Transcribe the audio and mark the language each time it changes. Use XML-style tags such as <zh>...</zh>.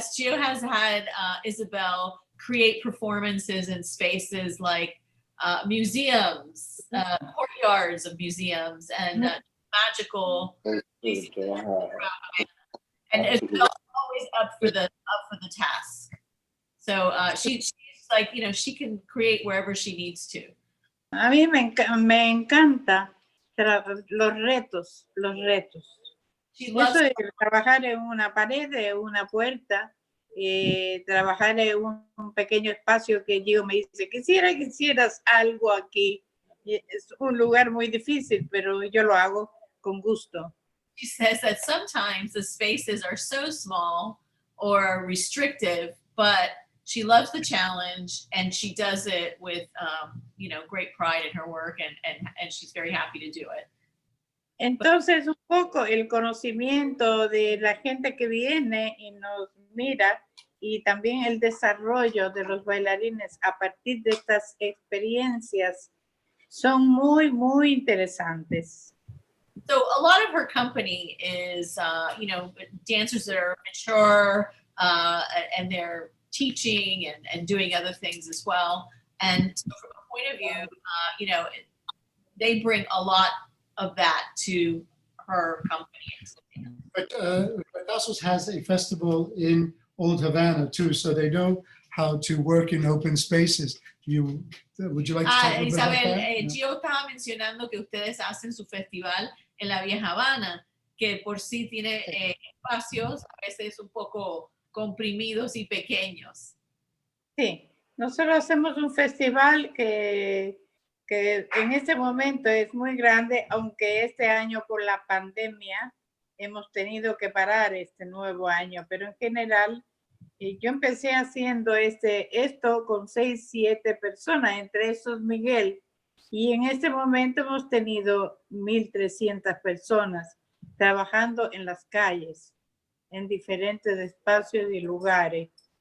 <en>Yes, Gio has had Isabel create performances in spaces like museums, courtyards of museums, and magical places. And Isabel's always up for the task. So she's like, she can create wherever she needs to.</en> <es>A mí me encanta los retos. Eso de trabajar en una pared, en una puerta, trabajar en un pequeño espacio que Gio me dice, quisieras algo aquí. Es un lugar muy difícil, pero yo lo hago con gusto.</es> <en>She says that sometimes the spaces are so small or restrictive, but she loves the challenge and she does it with, great pride in her work, and she's very happy to do it.</en> <es>Entonces, un poco el conocimiento de la gente que viene y nos mira y también el desarrollo de los bailarines a partir de estas experiencias son muy, muy interesantes.</es> <en>So a lot of her company is, you know, dancers that are mature and they're teaching and doing other things as well. And so from a point of view, you know, they bring a lot of that to her company. But Retazos has a festival in Old Havana too, so they know how to work in open spaces. Would you like to talk a little bit about Isabel, that?</en> <es>Gio estaba mencionando que ustedes hacen su festival en la Vieja Habana, que por sí tiene espacios a veces un poco comprimidos y pequeños. Sí, nosotros hacemos un festival que en este momento es muy grande, aunque este año por la pandemia hemos tenido que parar este nuevo año, pero en general yo empecé haciendo esto con 6, 7 personas, entre esos Miguel, y en este momento hemos tenido 1,300 personas trabajando en las calles, en diferentes espacios y lugares.</es>